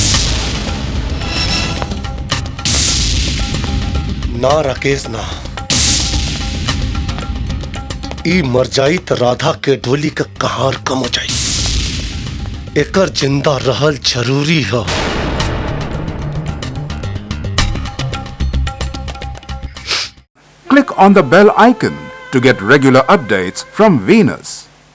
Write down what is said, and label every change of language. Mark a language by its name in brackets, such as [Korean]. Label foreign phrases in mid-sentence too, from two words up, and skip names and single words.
[Bhojpuri] ना राकेश ना, ई मर जाई तो राधा के डोली का कहार कम हो जाई। एकर जिंदा रहल जरूरी है। [English] Click on the bell icon to get regular updates from Venus.